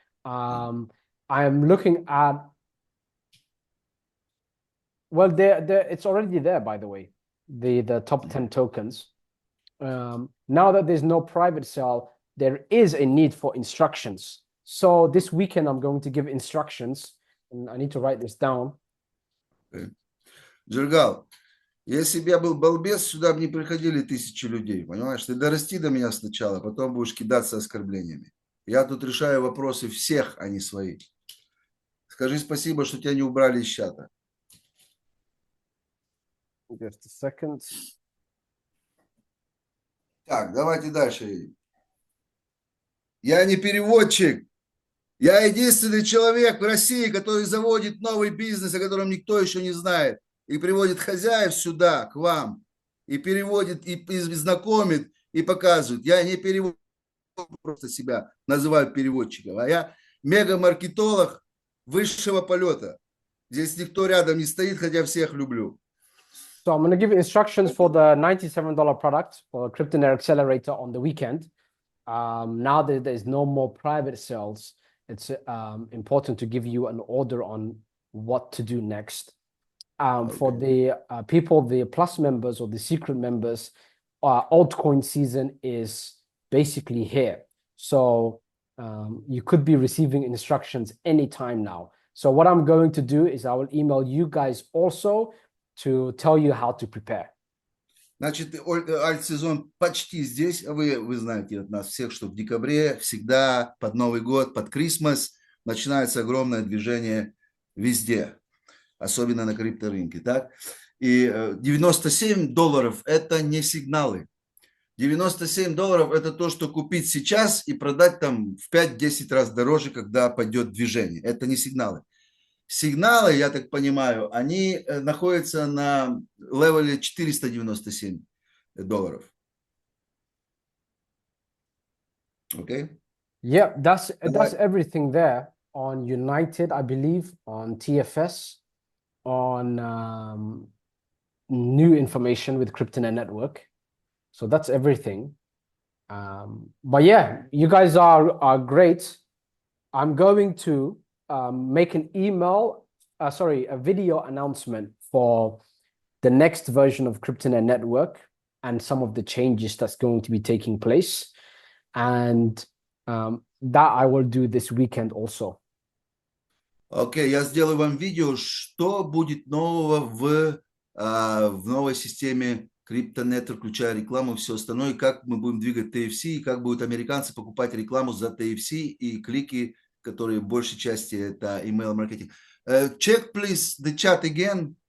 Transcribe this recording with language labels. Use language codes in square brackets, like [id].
[en] I am looking at, well, it's already there, by the way, the top 10 tokens. Now that there's no private sale, there is a need for instructions. So this weekend, I'm going to give instructions, and I need to write this down. [ru] Джергал, если бы я был балбес, сюда бы не приходили тысячи людей, понимаешь? Ты дорасти до меня сначала, потом будешь кидаться оскорблениями. Я тут решаю вопросы всех, а не свои. Скажи спасибо, что тебя не убрали из чата. [en] Just a second. [ru] Так, давайте дальше. Я не переводчик. Я единственный человек в России, который заводит новый бизнес, о котором никто еще не знает. И приводит хозяев сюда, к вам. И переводит, и знакомит, и показывает. Я не переводчик, просто себя называю переводчиком. А я мега-маркетолог высшего полета. Здесь никто рядом не стоит, хотя всех люблю. [en] So I'm going to give instructions for the $97 product for Cryptonaire Accelerator on the weekend. Now that there's no more private sales, it's important to give you an order on what to do next. For the people, the Plus members or the secret members, altcoin season is basically here. So you could be receiving instructions anytime now. So what I'm going to do is I will email you guys also to tell you how to prepare. [ru] Значит, альт-сезон почти здесь. Вы знаете от нас всех, что в декабре всегда под Новый год, под Крисмас начинается огромное движение везде, особенно на крипторынке. Так? И $97 это не сигналы. $97 это то, что купить сейчас и продать там в 5-10 раз дороже, когда пойдет движение. Это не сигналы. Сигналы, я так понимаю, они находятся на левеле $497. [en] Okay? Yeah, that's everything there on United, I believe, on TFS, on new information with Cryptonaire Network. So that's everything. But yeah, you guys are great. I'm going to make an a video announcement for the next version of Cryptonaire Network and some of the changes that's going to be taking place. And that I will do this weekend also. [ru] Окей, я сделаю вам видео, что будет нового в новой системе Cryptonaire, включая рекламу и все остальное, как мы будем двигать TFC, и как будут американцы покупать рекламу за TFC и клики которые в большей части это email маркетинг. [en] Check, please, the chat again.